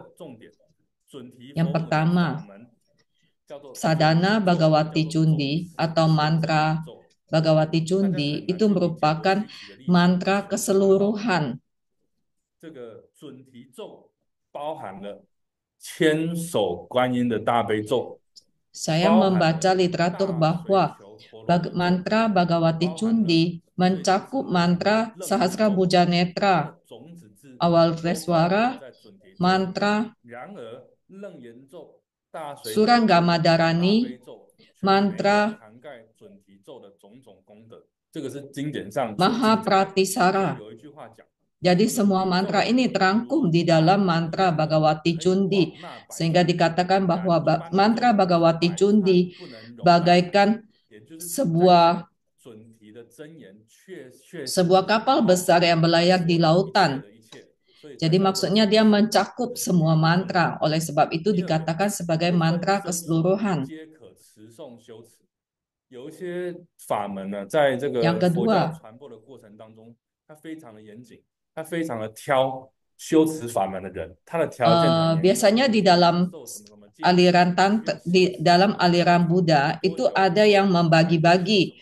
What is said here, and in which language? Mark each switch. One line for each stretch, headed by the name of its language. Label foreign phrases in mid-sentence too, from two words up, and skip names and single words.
Indonesian: Yang pertama, sadhana Bhagawati Chundi atau mantra Bhagawati Chundi itu merupakan mantra keseluruhan. Saya membaca literatur bahwa mantra Bhagawati Chundi mencakup mantra Sahasra Bhuja Netra, Avalokiteswara, mantra Suranggamadharani, mantra Mahapratisara. Jadi semua mantra ini terangkum di dalam mantra Bhagawati Chundi, sehingga dikatakan bahwa mantra Bhagawati Chundi bagaikan sebuah sebuah kapal besar yang berlayar di lautan. Jadi maksudnya dia mencakup semua mantra. Oleh sebab itu dikatakan sebagai mantra keseluruhan. Yang kedua, biasanya di dalam aliran Buddha itu ada yang membagi-bagi.